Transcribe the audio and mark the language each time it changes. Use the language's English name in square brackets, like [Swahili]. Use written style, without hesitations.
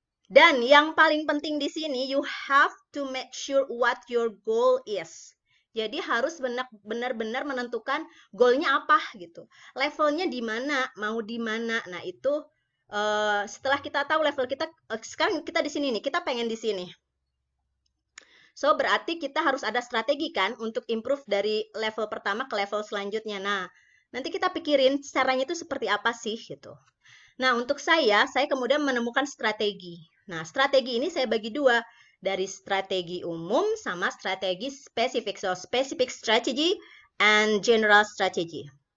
[Indonesian] Dan yang paling penting di sini, [English] you have to make sure what your goal is. [Indonesian] Jadi harus benar-benar menentukan goalnya apa gitu. Levelnya di mana, mau di mana. Nah, itu setelah kita tahu level kita, sekarang kita di sini nih, kita pengen di sini. So, berarti kita harus ada strategi kan untuk improve dari level pertama ke level selanjutnya. Nah, nanti kita pikirin caranya itu seperti apa sih gitu. Nah, untuk saya kemudian menemukan strategi. Nah, strategi ini saya bagi dua, dari strategi umum sama strategi spesifik. [English] So, specific strategy and general strategy.